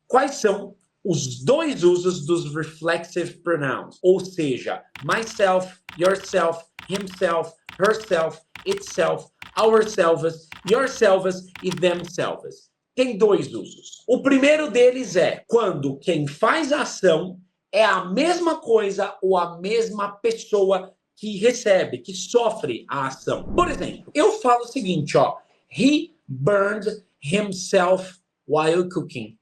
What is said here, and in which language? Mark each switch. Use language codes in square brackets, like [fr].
[pt] Quais são os dois usos dos reflexive pronouns? [en] Ou seja, myself, yourself, himself, herself, itself, ourselves, yourselves e themselves. [pt] Tem dois usos. O primeiro deles é quando quem faz a ação é a mesma coisa ou a mesma pessoa que recebe, que sofre a ação. Por exemplo, eu falo o seguinte, ó, [en] he burned himself while cooking.